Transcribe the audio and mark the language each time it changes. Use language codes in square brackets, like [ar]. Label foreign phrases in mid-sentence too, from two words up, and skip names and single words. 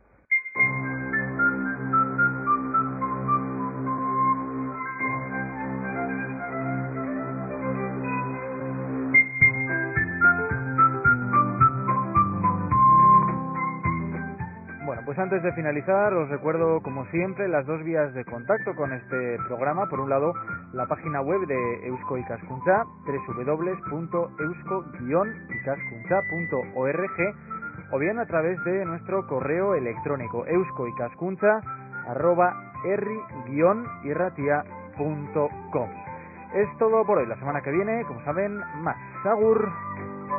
[es] Pues antes de finalizar, os recuerdo, como siempre, las dos vías de contacto con este programa. Por un lado, la página web de Eusko Ikaskuntza, www.eusko-ikaskuntza.org, o bien a través de nuestro correo electrónico euskoikaskuntza@herri-irratia.com. Es todo por hoy. La semana que viene, como saben, más. Agur.